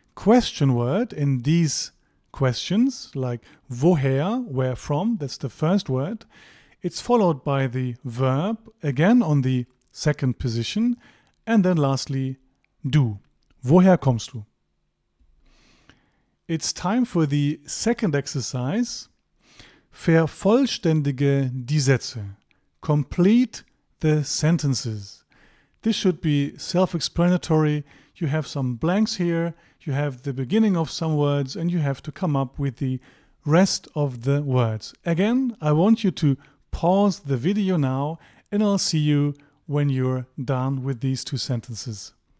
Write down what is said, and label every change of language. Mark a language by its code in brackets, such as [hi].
[en] question word in these questions, like woher, where from, that's the first word. It's followed by the verb, again on the second position, and then lastly, du. [de] Woher kommst du? [en] It's time for the second exercise. [de] Vervollständige die Sätze. [en] Complete the sentences. This should be self-explanatory. You have some blanks here, you have the beginning of some words, and you have to come up with the rest of the words. Again, I want you to pause the video now, and I'll see you when you're done with these two sentences.